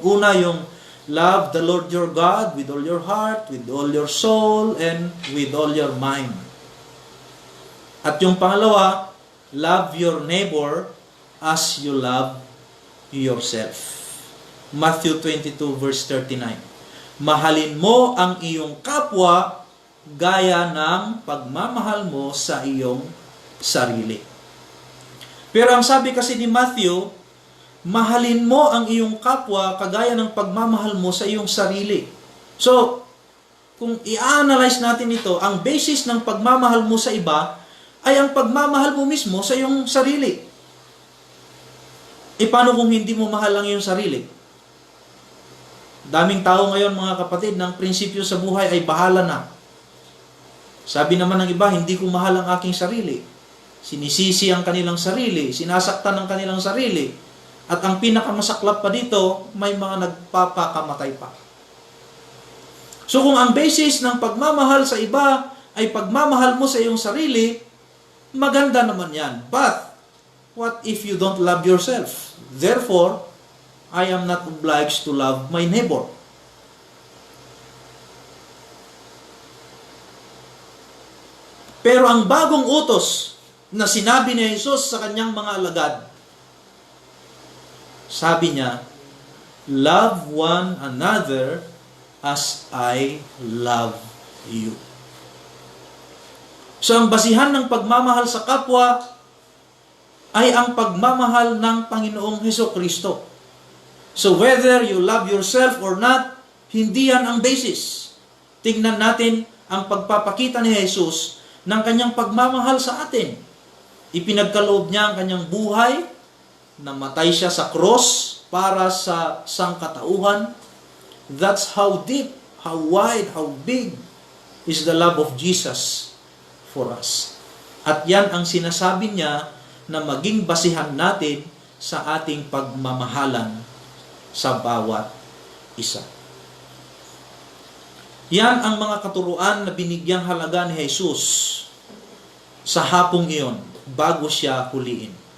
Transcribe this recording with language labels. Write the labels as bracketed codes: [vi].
[tl] Una yung [en] love the Lord your God with all your heart, with all your soul, and with all your mind. [tl] At yung pangalawa, [en] love your neighbor as you love yourself. Matthew 22 verse 39. [tl] Mahalin mo ang iyong kapwa gaya ng pagmamahal mo sa iyong sarili. Pero ang sabi kasi ni Matthew, mahalin mo ang iyong kapwa kagaya ng pagmamahal mo sa iyong sarili. So, kung i-analyze natin ito, ang basis ng pagmamahal mo sa iba ay ang pagmamahal mo mismo sa iyong sarili. E paano kung hindi mo mahal ang iyong sarili? Daming tao ngayon mga kapatid, ng prinsipyo sa buhay ay bahala na. Sabi naman ng iba, hindi ko mahal ang aking sarili. Sinisisi ang kanilang sarili, sinasaktan ang kanilang sarili. At ang pinakamasaklap pa dito, may mga nagpapakamatay pa. So kung ang basis ng pagmamahal sa iba ay pagmamahal mo sa iyong sarili, maganda naman yan. [en] But, what if you don't love yourself? Therefore, I am not obliged to love my neighbor. [tl] Pero ang bagong utos na sinabi ni Jesus sa kanyang mga alagad, sabi niya, [en] love one another as I love you. [tl] So ang basihan ng pagmamahal sa kapwa ay ang pagmamahal ng Panginoong Hesukristo. [en] So whether you love yourself or not, [tl] hindi yan ang basis. Tingnan natin ang pagpapakita ni Jesus ng kanyang pagmamahal sa atin. Ipinagkaloob niya ang kanyang buhay, namatay siya sa cross para sa sangkatauhan. [en] That's how deep, how wide, how big is the love of Jesus for us. [tl] At yan ang sinasabi niya na maging basihan natin sa ating pagmamahalan sa bawat isa. Yan ang mga katuruan na binigyang halaga ni Jesus sa hapong iyon bago siya huliin.